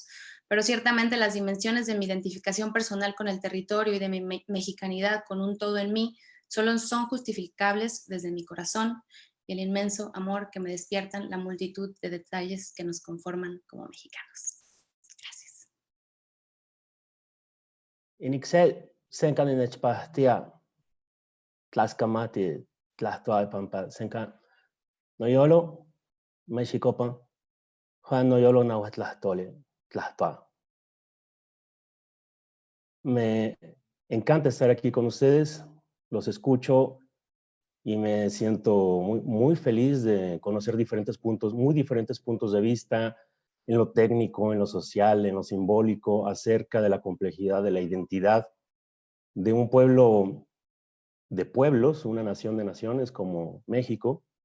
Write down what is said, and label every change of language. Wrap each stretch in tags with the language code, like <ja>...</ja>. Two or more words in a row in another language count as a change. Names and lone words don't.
<es>Pero ciertamente las dimensiones de mi identificación personal con el territorio y de mi mexicanidad con un todo en mí solo son justificables desde mi corazón y el inmenso amor que me despiertan la multitud de detalles que nos conforman como mexicanos. Gracias.</es> <nah>Inixel senkan inechpahtia tlaskamati Tlaxtoa pampa senka noyolo Mexicopan Juan noyolo nahuatlahtole Tlaxtoa.</nah> <es>Me encanta estar aquí con ustedes, los escucho y me siento muy feliz de conocer muy diferentes puntos de vista en lo técnico, en lo social, en lo simbólico, acerca de la complejidad de la identidad de un pueblo de pueblos, una nación de naciones como México.</es>